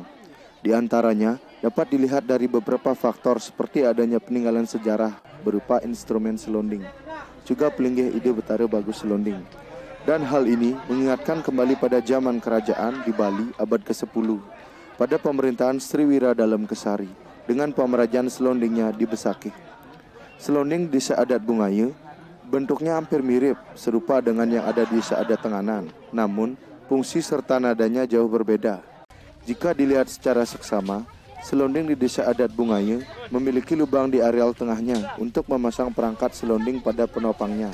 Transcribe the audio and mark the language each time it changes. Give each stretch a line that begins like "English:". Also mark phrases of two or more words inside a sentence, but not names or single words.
Indonesian: Di antaranya dapat dilihat dari beberapa faktor seperti adanya peninggalan sejarah berupa instrumen selonding, juga pelinggih ide Betara Bagus Selonding. Dan hal ini mengingatkan kembali pada zaman kerajaan di Bali abad ke-10 pada pemerintahan Sriwira Dalam Kesari dengan pemerajaan selondingnya di Besakih. Selonding desa adat Bungayu bentuknya hampir mirip serupa dengan yang ada di desa adat Tenganan, namun fungsi serta nadanya jauh berbeda. Jika dilihat secara seksama, selonding di desa adat Bungayu memiliki lubang di areal tengahnya untuk memasang perangkat selonding pada penopangnya.